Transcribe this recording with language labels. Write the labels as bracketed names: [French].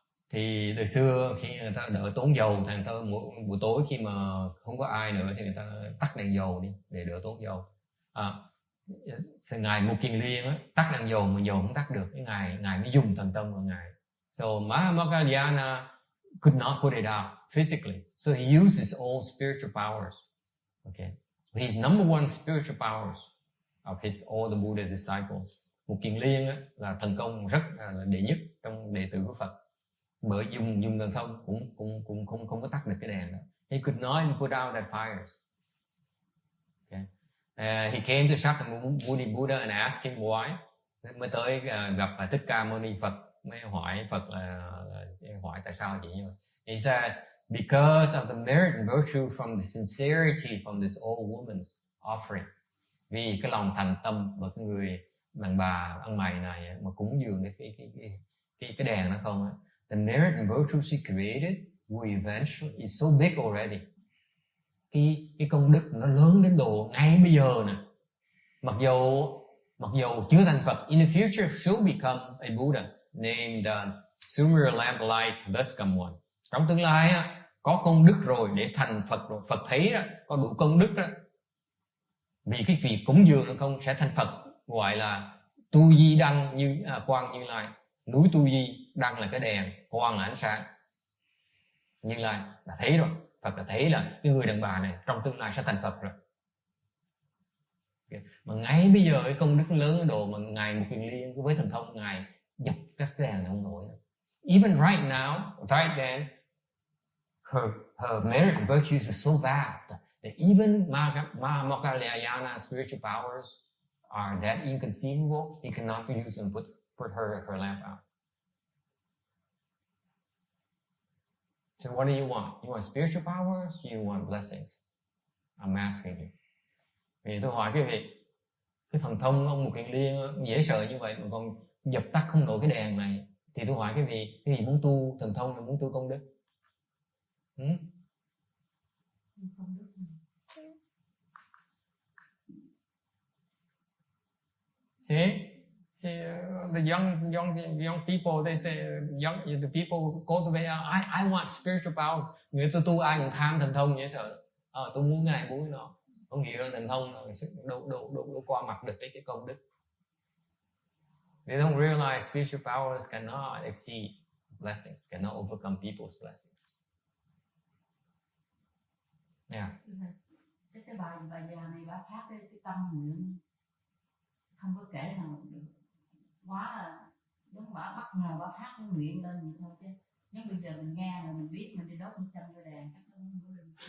[Vietnamese] Thì từ xưa khi người ta đỡ tốn dầu thì người ta buổi tối khi mà không có ai nữa thì người ta tắt đèn dầu đi để đỡ tốn dầu. Ngài Một Kiền Liên á, tắt đèn dầu mà dầu không tắt được, cái ngài mới dùng thần tâm của ngài. [English] So Mahamoggallana could not put it out physically, so he used his own spiritual powers. Okay, his number one spiritual powers of all the Buddha's disciples. [Vietnamese] Một Kiền Liên á, là thần công rất là đệ nhất trong đệ tử của Phật. Bởi dùng thần thông cũng không có tắt được cái đèn đó. [English] He could not even put out that fires. Okay. He came to Shakyamuni Buddha and asked him why. [Vietnamese] Mới tới gặp Thích Ca Mâu Ni Phật, mới hỏi Phật là hỏi tại sao chị như vậy. [English] He said, because of the merit and virtue from the sincerity from this old woman's offering. [Vietnamese] Vì cái lòng thành tâm của cái người đàn bà ăn mày này mà cúng dường cái đèn nó không á. [English] The merit and virtue she created will eventually is so big already. [Vietnamese] Cái công đức nó lớn đến độ ngay bây giờ nè. Mặc dầu chưa thành Phật, [English] in the future she'll become a Buddha named Sumira Lamp Light thus come one. [Vietnamese] Trong tương lai á, có công đức rồi để thành Phật rồi, Phật thấy đó, có đủ công đức đó. Vì cái việc cúng dường nó không sẽ thành Phật, gọi là Tu Di Đăng như Quang Như Lai. Núi Tu Di, Đăng là cái đèn, Quang là ánh sáng. Như Lai là thấy rồi, Phật là thấy là cái người đàn bà này trong tương lai sẽ thành Phật rồi. Mà ngay bây giờ cái công đức lớn ở độ mà ngài Một Kiền Liên với thần thông ngài dập các cái đèn không nổi. [English] Even right now, right then, her merit and virtues are so vast that even Mokkhalayana spiritual powers are that inconceivable. He cannot use them, put her lamp out. So what do you want? You want spiritual powers? You want blessings? I'm asking you. [Vietnamese] Vì tôi hỏi quý vị, cái thần thông ông Một Kiền Liên dễ sợ như vậy mà còn dập tắt không nổi cái đèn này, thì tôi hỏi quý vị muốn tu thần thông hay muốn tu công đức? [English] See, the young people, they say, the people cultivate. I want spiritual powers. [Vietnamese] Người tu ai cũng tham thần thông dễ sợ. Tôi muốn cái này muốn cái nọ. Không hiểu thần thông đâu qua mặt được cái công đức. [English] They don't realize spiritual powers cannot exceed blessings, cannot overcome people's blessings. Yeah. [Vietnamese] Cái bài già này bà phát cái tâm nguyện không có kể nào được, quá là giống bà bất ngờ bà phát cái nguyện lên vậy thôi chứ. Nhưng bây giờ mình nghe là mình biết mình đi đốt một trăm cái đèn chắc không có được.